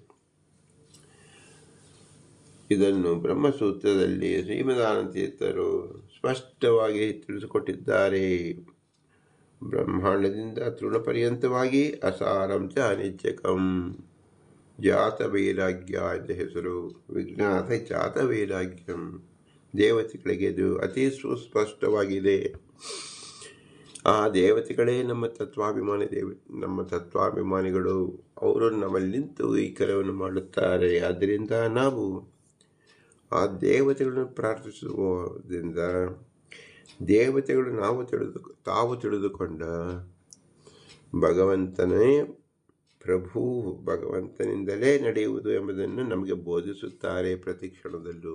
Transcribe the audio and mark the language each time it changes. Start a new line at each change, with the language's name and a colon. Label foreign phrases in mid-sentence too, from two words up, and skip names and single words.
Kannada: ಇದನ್ನು ಬ್ರಹ್ಮಸೂತ್ರದಲ್ಲಿ ಶ್ರೀಮದಾನಂದ ತೀರ್ಥರು ಸ್ಪಷ್ಟವಾಗಿ ತಿಳಿಸಿಕೊಟ್ಟಿದ್ದಾರೆ. ಬ್ರಹ್ಮಾಂಡದಿಂದ ತೃಣಪರ್ಯಂತವಾಗಿ
Sanskrit: ಅಸಾರಂ ಚ ಅನಿತ್ಯಕಂ. ಜಾತ ವೈರಾಗ್ಯ
Kannada: ಎಂದ ಹೆಸರು.
Sanskrit: ವಿಜ್ಞಾತ ಜಾತ ವೈರಾಗ್ಯಂ.
Kannada: ದೇವತೆಗಳಿಗೆ ಇದು ಅತಿ ಸುಸ್ಪಷ್ಟವಾಗಿದೆ. ಆ ದೇವತೆಗಳೇ ನಮ್ಮ ತತ್ವಾಭಿಮಾನಿಗಳು. ಅವರು ನಮ್ಮಲ್ಲಿ ನಿಂತು ಈ ಕೆಲವನ್ನು ಮಾಡುತ್ತಾರೆ. ಆದ್ದರಿಂದ ನಾವು ಆ ದೇವತೆಗಳನ್ನು ಪ್ರಾರ್ಥಿಸುವುದರಿಂದ ದೇವತೆಗಳು ತಾವು ತಿಳಿದುಕೊಂಡ ಭಗವಂತನೇ ಪ್ರಭು, ಭಗವಂತನಿಂದಲೇ ನಡೆಯುವುದು ಎಂಬುದನ್ನು ನಮಗೆ ಬೋಧಿಸುತ್ತಾರೆ ಪ್ರತಿ ಕ್ಷಣದಲ್ಲೂ.